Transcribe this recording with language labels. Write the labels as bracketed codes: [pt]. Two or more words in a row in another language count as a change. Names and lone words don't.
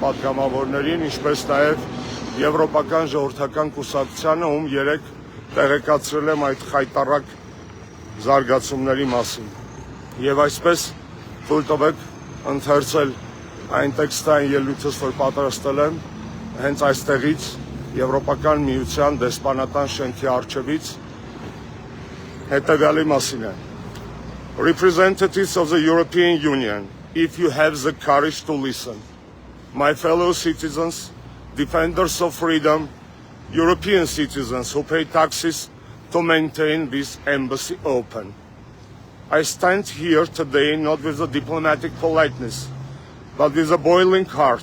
[hy] պատգամավորներին, ինչպես նաեւ Եվրոպական ժողովրդական կուսակցությանը, ում երեք տեղեկացրել եմ այդ խայտառակ զարգացումների մասին։ Եվ այսպես թույլ տվեք ընթերցել այն տեքստային ելույթս, որ պատրաստել եմ հենց այստեղից Եվրոպական միության դեսպանատան շենքի առջևից հետևյալի մասին է. [en] Representatives of the European Union, if you have the courage to listen, my fellow citizens, defenders of freedom, European citizens who pay taxes to maintain this embassy open. I stand here today not with a diplomatic politeness, but with a boiling heart.